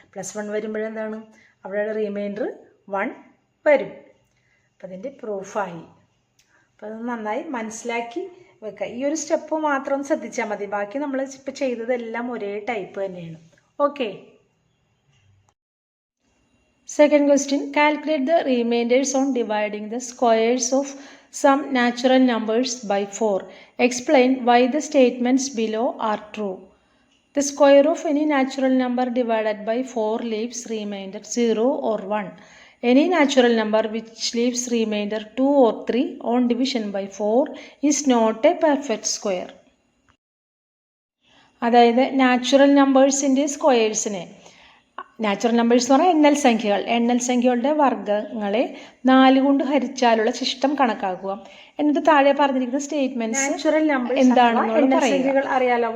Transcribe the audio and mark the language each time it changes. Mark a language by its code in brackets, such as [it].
[ml] +1 വരുമ്പോഴെന്താണ്? അവിടെ റിമൈൻഡർ 1 വരും. അപ്പം അതിൻ്റെ പ്രൂഫായി. അപ്പം അത് നന്നായി മനസ്സിലാക്കി വെക്കുക. ഈ ഒരു സ്റ്റെപ്പ് മാത്രം ശ്രദ്ധിച്ചാൽ മതി. ബാക്കി നമ്മൾ ഇപ്പോൾ ചെയ്തതെല്ലാം ഒരേ ടൈപ്പ് തന്നെയാണ്. Okay. [en] Second question, calculate the remainders on dividing the squares of some natural numbers by 4. Explain why the statements below are true. The square of any natural number divided by 4 leaves remainder 0 or 1. Any natural number which leaves remainder 2 or 3 on division by 4 is not a perfect square. [ml] അതായത് natural നമ്പേഴ്സിൻ്റെ സ്ക്വയേഴ്സിനെ natural numbers എന്ന് പറഞ്ഞാൽ എണ്ണൽ സംഖ്യകൾ. എണ്ണൽ സംഖ്യകളുടെ വർഗ്ഗങ്ങളെ 4 കൊണ്ട് ഹരിച്ചാലുള്ള ശിഷ്ടം കണക്കാക്കുക. എന്നിട്ട് താഴെ പറഞ്ഞിരിക്കുന്ന സ്റ്റേറ്റ്മെന്റ്സ് നാച്ചുറൽ നമ്പേഴ്സ് എന്താണെന്നുള്ള സംഖ്യകൾ അറിയാലോ.